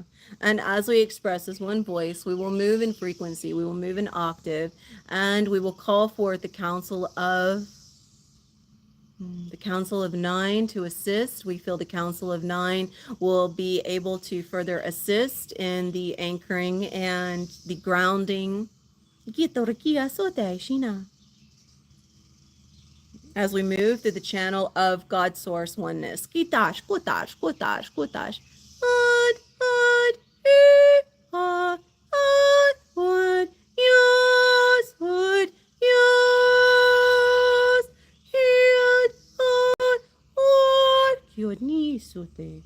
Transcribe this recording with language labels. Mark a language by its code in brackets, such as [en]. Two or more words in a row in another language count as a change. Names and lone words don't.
[en] And as we express as one voice, we will move in frequency, we will move in octave, and we will call forth the Council of Nine to assist. We feel the Council of Nine will be able to further assist in the anchoring and the grounding as we move through the channel of God Source Oneness. Kitash, kutash, kutash, kutash. Ad, ad, ad, ad, yas, hid, ad, kyod ni sute.